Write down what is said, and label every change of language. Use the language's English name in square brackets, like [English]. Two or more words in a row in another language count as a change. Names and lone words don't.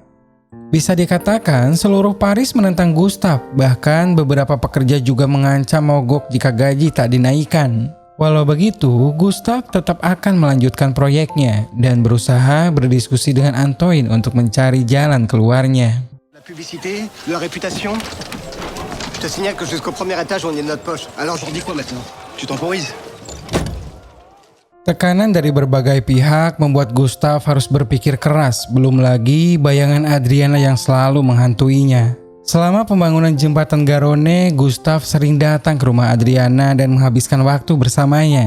[Indonesian] Bisa dikatakan seluruh Paris menentang Gustav, bahkan beberapa pekerja juga mengancam mogok jika gaji tak dinaikkan. Walau begitu, Gustav tetap akan melanjutkan proyeknya dan berusaha berdiskusi dengan Antoine untuk mencari jalan keluarnya. [French] La publicité, la réputation. Je te signale que jusqu'au premier étage on est de notre poche. Alors j'en dis quoi maintenant? Tu temporises? [Indonesian] Tekanan dari berbagai pihak membuat Gustav harus berpikir keras, belum lagi bayangan Adriana yang selalu menghantuinya. Selama pembangunan jembatan Garonne, Gustav sering datang ke rumah Adriana dan menghabiskan waktu bersamanya.